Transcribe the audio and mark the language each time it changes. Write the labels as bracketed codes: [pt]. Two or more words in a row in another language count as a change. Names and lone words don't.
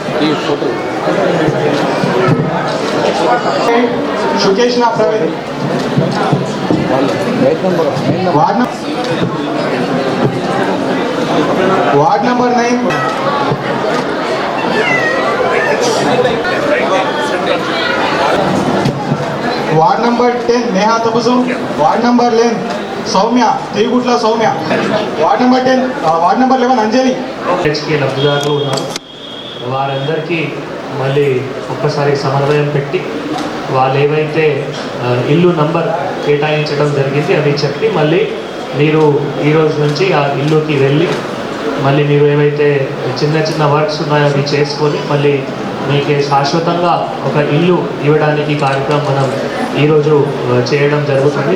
[en] सुकेश ना प्रवीण ward number 9 ward number 10 नेहा तबसुम ward number 11 सौम्या तीगुट्ला सौम्या ward number 10 ward number 11 अंजलि [te] के लब्धिदाరులు ఉన్నారు వారందరికీ మళ్ళీ ఒక్కసారి సమన్వయం పెట్టి వాళ్ళు ఏవైతే ఇల్లు నంబర్ కేటాయించడం జరిగింది అది చెప్పి మళ్ళీ మీరు ఈ రోజు నుంచి ఆ ఇల్లుకి వెళ్ళి మళ్ళీ మీరు ఏవైతే చిన్న చిన్న వర్క్స్ ఉన్నాయో అవి చేసుకొని మళ్ళీ మీకు శాశ్వతంగా ఒక ఇల్లు ఇవ్వడానికి కార్యక్రమం మనం ఈరోజు చేయడం జరుగుతుంది.